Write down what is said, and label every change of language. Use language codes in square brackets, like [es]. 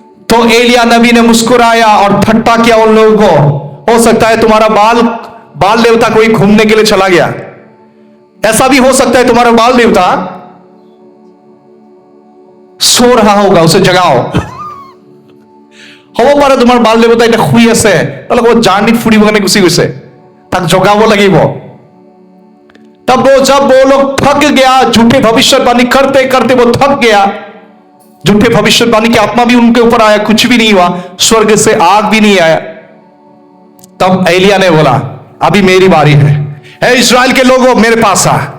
[hi] तो एलिया नबी ने मुस्कुराया और ठट्टा किया उन लोगों को, हो सकता है तुम्हारा बाल देवता कोई घूमने के लिए चला गया, ऐसा भी हो सकता है तुम्हारा बाल देवता सो रहा होगा, उसे जगाओ। [as] হ'ব পাৰে তোমাৰ বাল দেৱতা এটা শুই আছে, অলপ জাৰ্ণিত ফুৰিব কাৰণে গুচি গৈছে, তাক জগাব লাগিব। [hi] तब जब वो लोग थक गया, झूठे भविष्यवाणी करते करते वो थक गया, झूठे भविष्यवाणी की आत्मा भी उनके ऊपर आया, कुछ भी नहीं हुआ, स्वर्ग से आग भी नहीं आया। तब एलिया ने बोला, अभी मेरी बारी है, ए इस्राएल के लोगों मेरे पास आ।